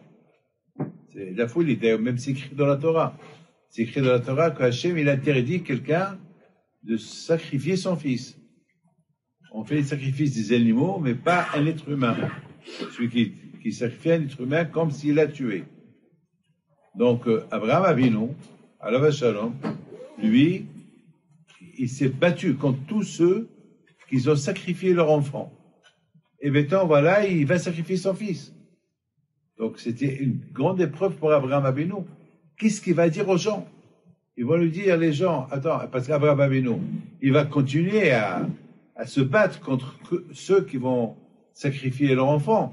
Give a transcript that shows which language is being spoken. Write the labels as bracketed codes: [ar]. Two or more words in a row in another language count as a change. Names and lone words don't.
[fr] C'est la folie, d'ailleurs, même c'est écrit dans la Torah. C'est écrit dans la Torah qu'Hachem, il interdit quelqu'un de sacrifier son fils. On fait les sacrifices des animaux, mais pas un être humain. Celui qui sacrifie un être humain comme s'il l'a tué. Donc, Abraham Avinu, [he] עליו השלום, [fr] lui, il s'est battu contre tous ceux qui ont sacrifié leur enfant. Et maintenant, voilà, il va sacrifier son fils. Donc, c'était une grande épreuve pour Abraham Avinu. Qu'est-ce qu'il va dire aux gens? Ils vont lui dire, les gens, attends, parce qu'Abraham Avinu, il va continuer à se battre contre ceux qui vont sacrifier leur enfant.